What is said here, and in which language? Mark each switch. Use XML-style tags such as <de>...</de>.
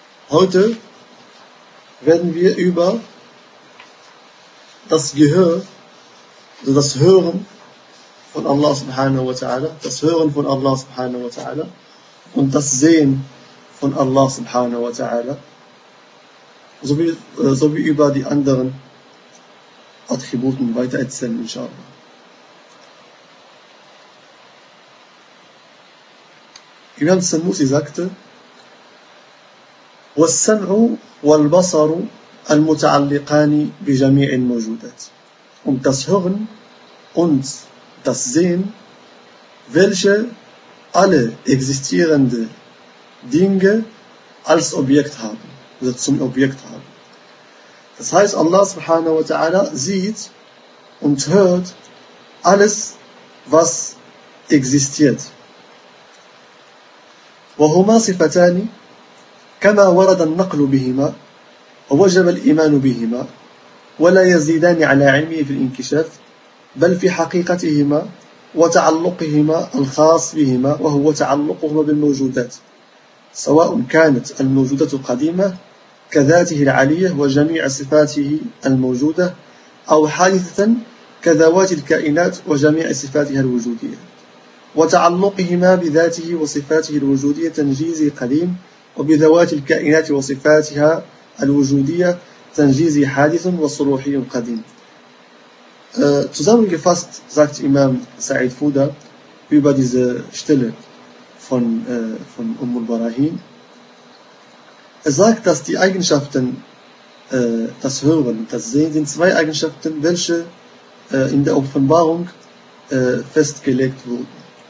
<de>Heute werden wir über das Gehör, also das Hören von Allah subhanahu wa ta'ala, das Hören von Allah subhanahu wa ta'ala und das Sehen von Allah subhanahu wa ta'ala sowie über die anderen Attributen weiter erzählen, inshallah. Imam Sanusi sagte,</de> <ar>وَالسَّمْعُ وَالْبَصَرُ الْمُتَعَلِّقَانِ بِجَمِيعِ الْمَوْجُودَاتِ.</ar> <de>Und das Hören und das Sehen, welche alle existierenden Dinge als Objekt haben, also zum Objekt haben. Das heißt, Allah subhanahu wa ta'ala sieht und hört alles, was existiert.</de> <ar>وهما صفتان كما ورد النقل بهما ووجب الإيمان بهما ولا يزيدان على علمه في الانكشاف بل في حقيقتهما وتعلقهما الخاص بهما وهو تعلقهما بالموجودات سواء كانت الموجودة القديمة كذاته العلية وجميع صفاته الموجودة أو حادثة كذوات الكائنات وجميع صفاتها الوجودية وتعلقهما بذاته وصفاته الوجودية تنجيزي قديم وبذوات الكائنات وصفاتها الوجودية تنجيزي حادث وصروحي قديم.</ar> <de>Zusammengefasst sagt Imam Sa'id Fuda über diese Stelle von Umm al-Barahin. Er sagt, dass die Eigenschaften, das Hören und das Sehen, sind zwei Eigenschaften, welche in der Offenbarung festgelegt wurden.</de>